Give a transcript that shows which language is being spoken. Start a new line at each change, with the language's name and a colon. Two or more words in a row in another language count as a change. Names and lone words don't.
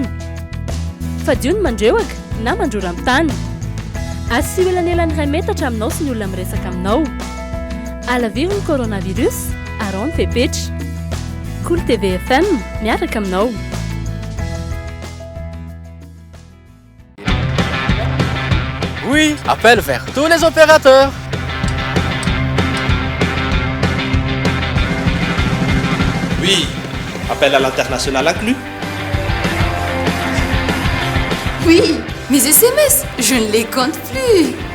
Malagasy: Fadio ny mandreoaka na mandrora amin'ny tany. Asio elanelany 2 metatra aminao sy ny olona miresaka aminao. Alaviro ny coronavirus, arao ny fepetra. Cool TV FM miaraka aminao.
French: Oui, appel vers tous les opérateurs. Oui, appel à l'international inclus. Oui, mes SMS, je ne les compte plus.